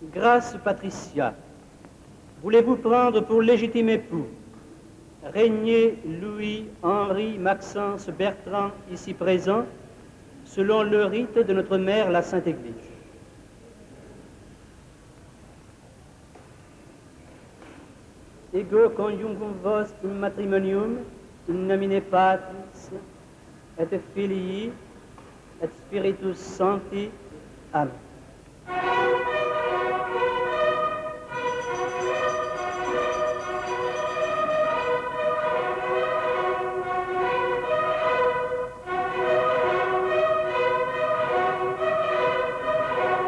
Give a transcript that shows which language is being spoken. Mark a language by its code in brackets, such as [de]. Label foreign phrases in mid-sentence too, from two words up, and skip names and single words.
[fr] Grâce Patricia, voulez-vous prendre pour légitime époux Rainier Louis Henri Maxence Bertrand, ici présent, selon le rite de notre mère la Sainte Église? [la] Ego conjuncum vos in matrimonium in nomine Patris et Filii et Spiritus Sancti. Amen. Oscar